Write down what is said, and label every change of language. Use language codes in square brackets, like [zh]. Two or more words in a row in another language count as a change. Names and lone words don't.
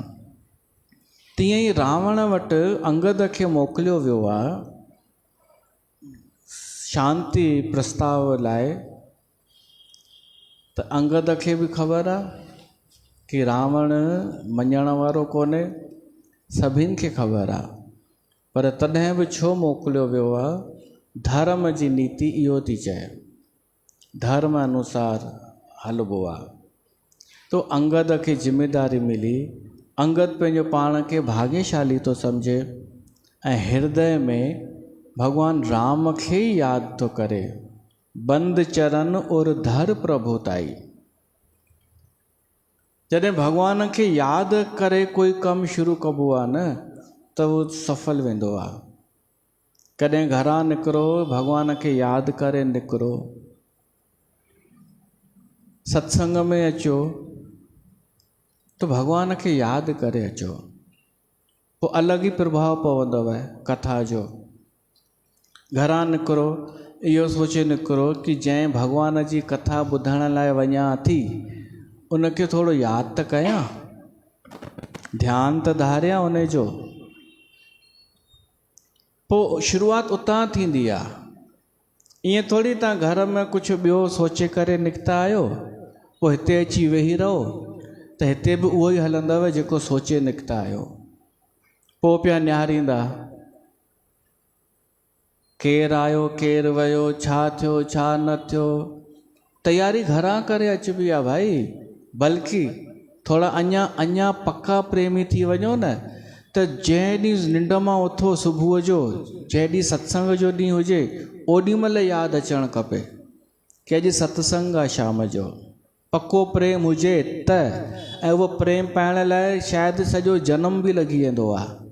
[sd] तीअं ई रावण वटि अंगद खे मोकिलियो वियो आहे शांति प्रस्ताव लाइ, त अंगद खे बि ख़बर आहे कि रावण मञण वारो कोन्हे, सभिनि खे ख़बर आहे, पर तॾहिं बि छो मोकिलियो वियो आहे? धर्म जी नीति इहो थी चए, धर्म अनुसार हलबो आहे। तो अंगद खे जिम्मेदारी मिली, अंगद पंहिंजो पाण खे भाग्यशाली थो सम्झे ऐं हृदय में भगवान राम खे ई यादि थो करे, [awa] बंद चरण और धर प्रभुताई। [sd] जॾहिं भगवान खे यादि करे कोई कमु शुरू कबो आहे न, त उहो सफल वेंदो आहे। कॾहिं घरां निकिरो, भगवान खे यादि करे निकिरो, सत्संग में अचो तो भगवान खे यादि करे अचो, पोइ अलॻि ई प्रभाव पवंदव कथा जो। घरां निकिरो इहो सोचे निकिरो कि जंहिं भगवान जी कथा ॿुधण लाइ वञा थी, उनखे थोरो यादि त कयां, ध्यानु त धारियां उन जो। पोइ शुरूआति उतां थींदी आहे। ईअं थोरी तव्हां घर में कुझु ॿियो सोचे करे निकिता आहियो, पोइ हिते अची वेही रहो त हिते बि उहो ई हलंदव जेको सोचे निकिता आहियो। पोइ पिया निहारींदा केरु आयो केरु वियो, छा थियो छा न थियो। तयारी घरां करे अचबी आहे भाई, बल्कि थोड़ा अञा पक्का प्रेमी थी वञो न, त जंहिं ॾींहुं निंड मां उथो सुबुह जो, जंहिं ॾींहुं सत्संग जो ॾींहुं हुजे, ओॾी महिल यादि अचणु खपे कि अॼु सत्संग आहे शाम जो। पक्को प्रेम हुजे त, ऐं उहो प्रेम पाइण लाइ शायदि सॼो जनम बि लॻी वेंदो आहे।